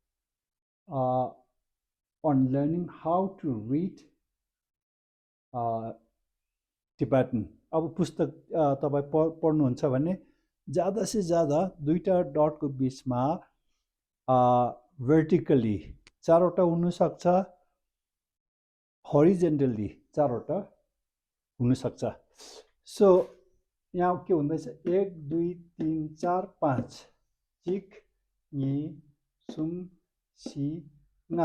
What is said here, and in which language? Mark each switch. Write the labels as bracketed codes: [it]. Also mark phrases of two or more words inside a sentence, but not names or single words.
[en] on learning how to read Tibetan. [ne] अब पुस्तक तपाईँ पढ्नुहुन्छ भने [hi] ज़्यादा से ज़्यादा [ne] दुईटा डटको बिचमा vertically चारवटा हुनसक्छ, horizontally चारवटा हुनसक्छ. सो यहाँ के हुँदैछ 1 2 3 4 5 [bo] གཅིག་ གཉིས་ གསུམ་ བཞི་ ལྔ.